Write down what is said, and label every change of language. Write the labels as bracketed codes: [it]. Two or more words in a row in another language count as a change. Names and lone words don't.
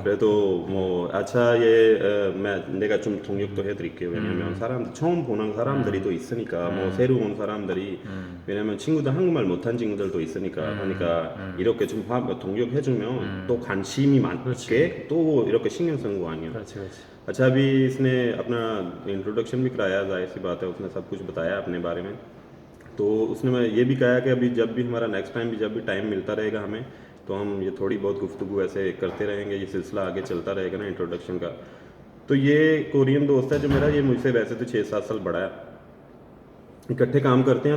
[ko] 그래도 뭐 아차에 내가 좀 동력도 해드릴게요. 왜냐면 사람들 처음 보는 사람들이 또 있으니까, 뭐 새로 온 사람들이, 왜냐면 친구들 한국말 못한 친구들도 있으니까. 그러니까 이렇게 좀 동력 해주면 또 관심이 많게 또 이렇게 신경 쓰는 거 아니에요. 그렇지. [hi] अच्छा, अभी इसने अपना इंट्रोडक्शन भी कराया, जाहिर सी बात है, उसने सब कुछ बताया अपने बारे में। तो उसने मैं ये भी कहा कि अभी जब भी हमारा [en] next time [hi] भी जब भी टाइम मिलता रहेगा हमें, तो हम ये थोड़ी बहुत गुफ्तगू ऐसे करते रहेंगे, ये सिलसिला आगे चलता रहेगा ना इंट्रोडक्शन का। तो ये कोरियन दोस्त है जो मेरा, ये मुझसे वैसे तो 6-7 साल बड़ा है, इकट्ठे काम करते हैं।